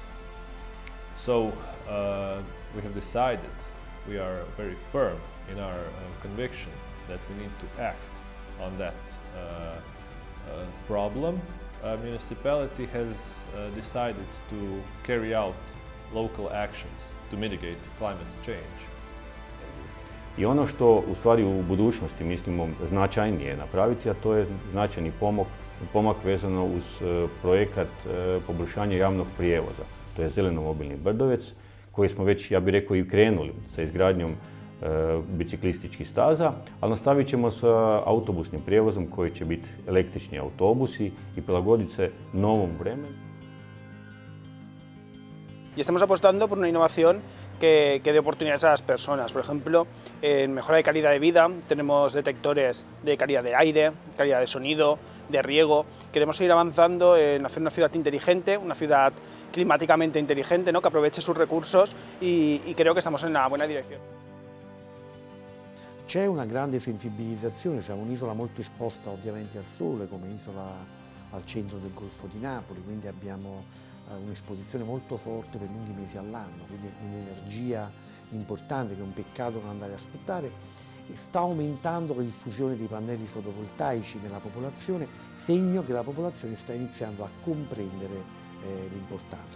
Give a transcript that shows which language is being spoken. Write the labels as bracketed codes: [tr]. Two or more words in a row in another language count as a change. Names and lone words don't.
[en] So we have decided, we are very firm in our conviction that we need to act on that problem. Our municipality has decided to carry out local actions to mitigate climate change. [hr] I ono što u stvari u budućnosti mislimo značajnije napraviti, a to je značajni pomak vezano uz projekat poboljšanja javnog prijevoza. To je zeleno-mobilni Brdovec, koji smo već, ja bih rekao, i krenuli sa izgradnjom biciklističkih staza, ali nastavit ćemo sa autobusnim prijevozom koji će biti električni autobusi i prilagoditi se novom vremenu. [es] Y estamos apostando por una innovación que dé oportunidades a las personas. Por ejemplo, en mejora de calidad de vida tenemos detectores de calidad de aire, calidad de sonido, de riego. Queremos seguir avanzando en hacer una ciudad inteligente, una ciudad climáticamente inteligente, ¿no?, que aproveche sus recursos y creo que estamos en una buena direzione. [it] C'è una grande sensibilizzazione, siamo un'isola molto esposta ovviamente al sole, come isola al centro del Golfo di Napoli, quindi abbiamo un'esposizione molto forte per lunghi mesi all'anno, quindi un'energia importante che è un peccato non andare a sfruttare, e sta aumentando la diffusione dei pannelli fotovoltaici nella popolazione, segno che la popolazione sta iniziando a comprendere l'importanza.